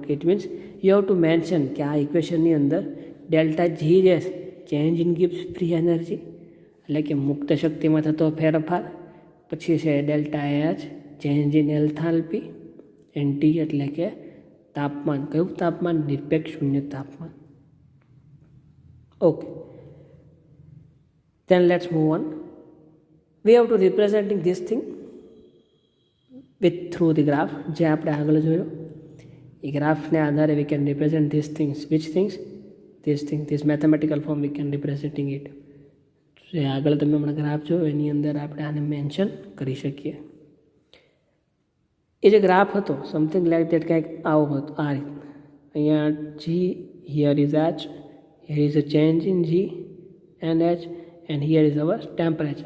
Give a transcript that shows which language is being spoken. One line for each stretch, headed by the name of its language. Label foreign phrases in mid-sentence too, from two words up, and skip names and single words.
English: it means you have to mention
Gujarati: કે આ ઇક્વેશનની અંદર ડેલ્ટા જી જે
English: change in Gibbs free energy,
Gujarati: એટલે કે મુક્ત શક્તિમાં થતો ફેરફાર. પછી છે ડેલ્ટા એચ
English: change in enthalpy, and T
Gujarati: એટલે કે તાપમાન. કયું તાપમાન? નિરપેક્ષ શૂન્ય તાપમાન. ઓકે,
English: then let's move on. We have to representing this thing with through the graph.
Gujarati: જે આપણે આગળ જોયો એ ગ્રાફને આધારે
English: we can represent these things. Which things? This mathematical form we can representing it.
Gujarati: જે આગળ તમે હમણાં ગ્રાફ જોયો એની અંદર આપણે આને મેન્શન કરી શકીએ. એ જે ગ્રાફ હતો
English: something like that
Gujarati: કંઈક આવો હતો, આ રીતના.
English: અહીંયા G, here is H, here is a change in G and H, and here is our temperature.